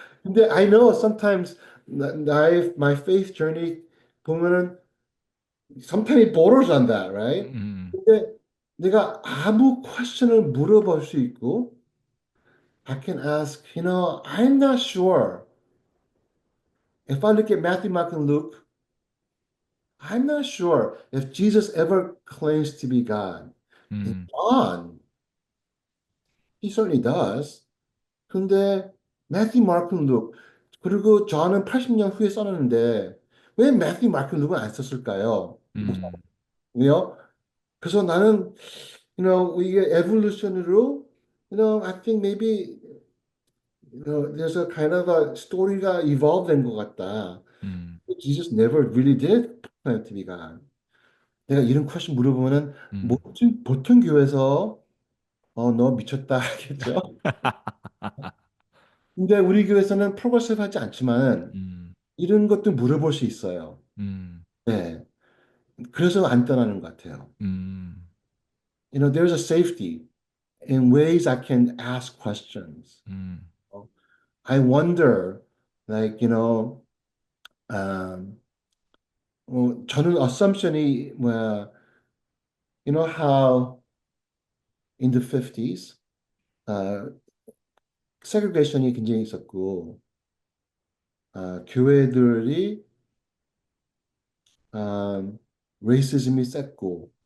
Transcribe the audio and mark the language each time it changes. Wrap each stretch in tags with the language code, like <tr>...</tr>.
<ko>근데</ko> <en>I know sometimes my faith journey</en> <ko>보면은</ko> <en>sometimes it borders on that, right? 음,</en> <ko>근데 내가 아무 question을 물어볼 수 있고</ko> <en>I can ask, I'm not sure. If I look at Matthew, Mark, and Luke, I'm not sure if Jesus ever claims to be God. In 음, John, he certainly does.</en> <ko>근데 매튜, 마크, 룩 그리고 저는 80년 후에 써놨는데 왜 매튜, 마크, 룩은 안 썼을까요? 음, 왜요? 그래서 나는 이게 에볼루션으로</ko> <en>I think maybe there's a kind of a story가 evolve 된 것 같다. 음, Jesus never really did plan to be God.</en> <ko>내가 이런 퀘스천 물어보면은 음, 보통 교회에서 너 미쳤다 하겠죠. 근데 우리 교회에서는 프로그레시브 하지 않지만 음, 이런 것도 물어볼 수 있어요. 음, 네. 그래서 안 떠나는 것 같아요. 음,</ko> <en>There's a safety in ways I can ask questions. 음, I wonder, like, um, 저는 assumption이 뭐야, how in the 50s, segregation이</en> <ko>굉장히 있었고, 교회들이,</ko> <en>racism이 셌고,</en>